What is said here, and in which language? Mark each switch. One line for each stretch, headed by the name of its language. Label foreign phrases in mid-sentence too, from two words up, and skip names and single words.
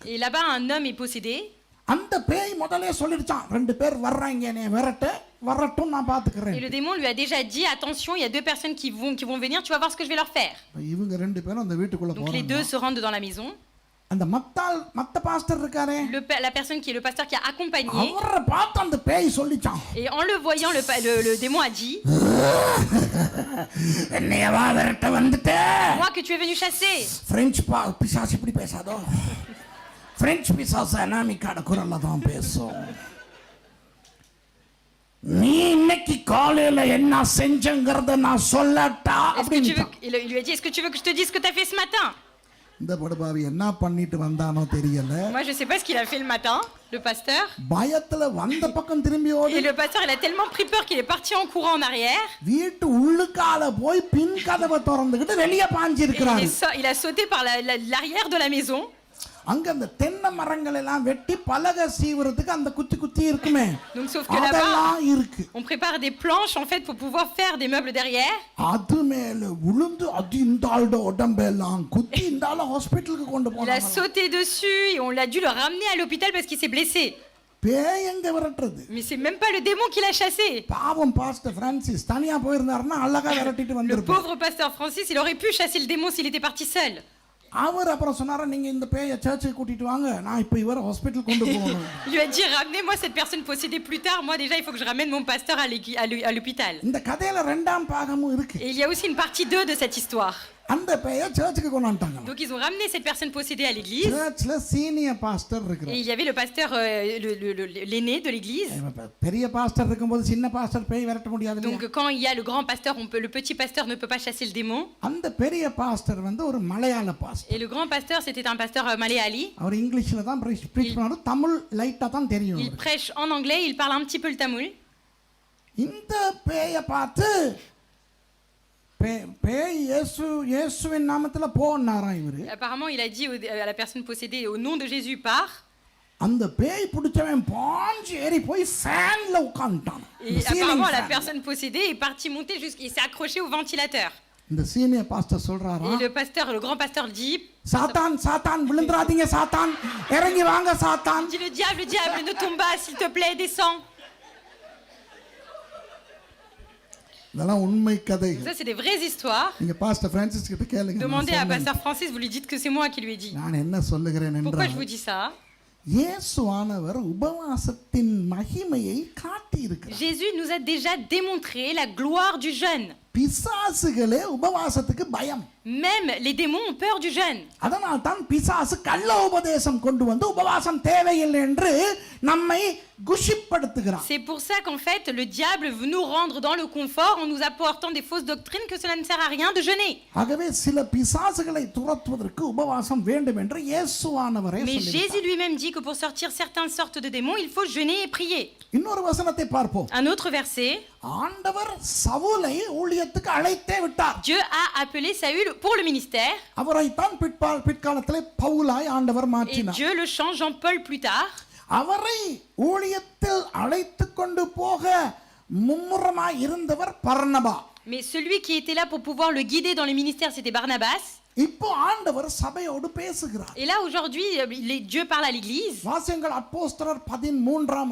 French: Et là-bas, un homme est possédé.
Tamil: அந்த பேய் முதல்ல சொல்லிடுச்சான், ரெண்டு பேர் வர்றாங்க, என்னை விரட்ட, வரட்டும் நான் பாத்துக்கிறேன்.
French: Et le démon lui a déjà dit, attention, il y a deux personnes qui vont venir, tu vas voir ce que je vais leur faire.
Tamil: இவங்க ரெண்டு பேரும் அந்த வீட்டுக்குள்ள
French: Donc les
Tamil: போறாங்க.
French: deux se rendent dans la maison.
Tamil: அந்த மத்த பாஸ்டர் இருக்காரே,
French: La personne qui est le pasteur qui a accompagné,
Tamil: அவரை பார்த்து அந்த பேய் சொல்லிச்சான்,
French: et en le voyant, le démon a dit,
Tamil: என்னையவா விரட்ட வந்துட்ட?
French: moi que tu es venu chasser.
Tamil: பிரெஞ்சு பிசாசு இப்படி பேசாதோ, பிரெஞ்சு பிசாசு அனாமிக்கான குரல்ல தான் பேசும். நீ இன்னைக்கு காலையில என்ன செஞ்சங்கறத நான் சொல்லட்டா அப்படின்னு.
French: Il lui a dit, est-ce que tu veux que je te dise ce que tu as fait ce matin?
Tamil: இந்த படுபாவி என்ன பண்ணிட்டு வந்தானோ தெரியல.
French: Moi je sais pas ce qu'il a fait le matin, le pasteur.
Tamil: பயத்துல வந்த பக்கம் திரும்பி ஓடி,
French: Et le pasteur il a tellement pris peur qu'il est parti en courant en arrière.
Tamil: வீட்டு உள்ளுக்கால போய் பின் கதவை திறந்துக்கிட்டு வெளியே பாஞ்சி
French: Et
Tamil: இருக்கிறாரு.
French: il a sauté par l'arrière de la maison.
Tamil: அங்க அந்த தென்னை மரங்கள் எல்லாம் வெட்டி பலகை சீவுறதுக்கு அந்த குத்தி குத்தி இருக்குமே,
French: Donc sauf que
Tamil: அதெல்லாம்
French: là-bas
Tamil: இருக்கு.
French: on prépare des planches en fait pour pouvoir faire des meubles derrière.
Tamil: அது மேல விழுந்து அது இந்த ஆளோட உடம்பெல்லாம் குத்தி இந்த ஆள ஹாஸ்பிடலுக்கு கொண்டு
French: Il a
Tamil: போனாங்க.
French: sauté dessus et on l'a dû le ramener à l'hôpital parce qu'il s'est blessé.
Tamil: பேய் எங்க விரட்டுறது?
French: Mais c'est même pas le démon qui l'a chassé.
Tamil: பாவம் பாஸ்டர் பிரான்சிஸ் தனியா போயிருந்தாருன்னா அழகா விரட்டிட்டு
French: Le
Tamil: வந்திருப்பாரு.
French: pauvre pasteur Francis, il aurait pu chasser le démon s'il était parti seul.
Tamil: அவர் அப்புறம் சொன்னாரா, நீங்க இந்த பேயை சர்ச்சுக்கு கூட்டிட்டு வாங்க, நான் இப்ப இவரை ஹாஸ்பிடல் கொண்டு போகணும்.
French: Il lui a dit, ramenez-moi cette personne possédée plus tard. Moi déjà, il faut que je ramène mon pasteur à l'hôpital.
Tamil: இந்த கதையில ரெண்டாம் பாகமும் இருக்கு.
French: Et il y a aussi une partie 2 de cette histoire.
Tamil: அந்த பேயை சர்ச்சுக்கு கொண்டு வந்துட்டாங்க.
French: Donc ils ont ramené cette personne possédée à l'église.
Tamil: சர்ச்ல
English: senior pastor
French: Et
Tamil: இருக்கிறார்.
French: il y avait le pasteur, l'aîné de l'église.
Tamil: பெரிய பாஸ்டர் இருக்கும்போது சின்ன பாஸ்டர் பேய் விரட்ட முடியாது.
French: Donc quand il y a le grand pasteur, le petit pasteur ne peut pas chasser le démon.
Tamil: அந்த பெரிய பாஸ்டர் வந்து ஒரு மலையாள பாஸ்டர்.
French: Et le grand pasteur, c'était un pasteur malayali.
Tamil: அவர் இங்கிலீஷ்ல தான் பிரீச் பண்ணுவாரு, தமிழ் லைட்டா தான் தெரியும்.
French: Il prêche en anglais, il parle un petit peu le tamoul.
Tamil: இந்த பேயை பார்த்து பேய் இயேசுவின் நாமத்துல போன்னாராம் இவரு.
French: Apparemment, il a dit à la personne possédée, au nom de Jésus, pars.
Tamil: அந்த பேய் பிடிச்சவன் பாஞ்சு ஏறி போய் ஃபேன்ல உட்கார்ந்துட்டான்.
French: Et apparemment, la personne possédée est partie monter jusqu'il s'est accroché au ventilateur.
Tamil: இந்த
English: senior pastor
Tamil: சொல்றாரா,
French: Et le grand pasteur dit,
Tamil: சாத்தான் சாத்தான் விழுந்துறாதீங்க, சாத்தான் இறங்கி வாங்க, சாத்தான்.
French: dit le diable, ne tombe pas, s'il te plaît, descends.
Tamil: இதெல்லாம் உண்மை கதை.
French: Ça, c'est des vraies histoires.
Tamil: நீங்க பாஸ்டர் பிரான்சிஸ் கிட்ட கேளுங்க.
French: Demandez à pasteur Francis, vous lui dites que c'est moi qui lui ai dit.
Tamil: நான் என்ன சொல்லுகிறேன்
French: Pourquoi
Tamil: என்றால்,
French: je vous dis ça?
Tamil: இயேசுவானவர் உபவாசத்தின் மகிமையை காட்டி இருக்கிறார்.
French: Jésus nous a déjà démontré la gloire du jeûne.
Tamil: பிசாசுகளே உபவாசத்துக்கு பயம்.
French: Même les démons ont peur du jeûne.
Tamil: அதனால் தான் பிசாசு கள்ள உபதேசம் கொண்டு வந்து உபவாசம் தேவையில்லை என்று நம்மை குஷிப்படுத்துகிறான்.
French: C'est pour ça qu'en fait le diable veut nous rendre dans le confort en nous apportant des fausses doctrines que cela ne sert à rien de jeûner.
Tamil: ஆகவே சில பிசாசுகளை துரத்துவதற்கு உபவாசம் வேண்டும் என்று இயேசுவானவரே
French: Mais
Tamil: சொல்லியிருக்கிறார்.
French: Jésus lui-même dit que pour sortir certaines sortes de démons, il faut jeûner et prier.
Tamil: இன்னொரு வசனத்தை பார்ப்போம்.
French: Un autre verset,
Tamil: ஆண்டவர் சவுலை ஊழியத்துக்கு அழைத்தே விட்டார்.
French: Dieu a appelé Saül pour le ministère
Tamil: அவரைத்தான் பிற்காலத்திலே பவுலாய் ஆண்டவர்
French: et
Tamil: மாற்றினார்.
French: Dieu le change en Paul plus tard.
Tamil: அவரை ஊழியத்தில் அழைத்து கொண்டு போக மும்முரமாய் இருந்தவர் பர்னபா.
French: Mais celui qui était là pour pouvoir le guider dans le ministère, c'était Barnabas.
Tamil: இப்போ ஆண்டவர் சபையோடு பேசுகிறார்.
French: Et là aujourd'hui, Dieu parle à l'église.
Tamil: வாசியங்கள் அப்போஸ்தலர் 13ஆம்